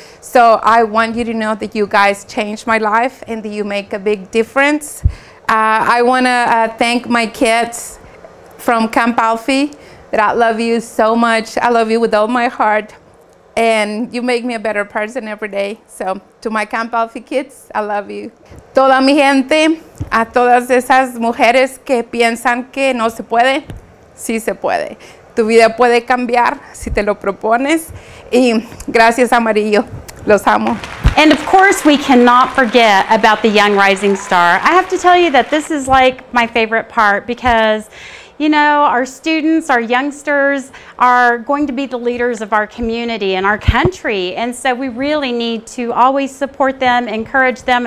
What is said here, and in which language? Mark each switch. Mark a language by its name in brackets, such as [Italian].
[English] So I want you to know that you guys changed my life and that you make a big difference. I want to thank my kids from Camp Alfie, that I love you so much. I love you with all my heart. And you make me a better person every day. So, to my Camp Alfie kids, I love you. [Spanish] Toda mi gente, a todas esas mujeres que piensan que no se puede, sí se puede. Tu vida puede cambiar si te lo propones. Y gracias, Amarillo. Los amo. [English] And of course, we cannot forget about the Young Rising Star. I have to tell you that this is like my favorite part because, you know, our students, our youngsters are going to be the leaders of our community and our country. And so we really need to always support them, encourage them.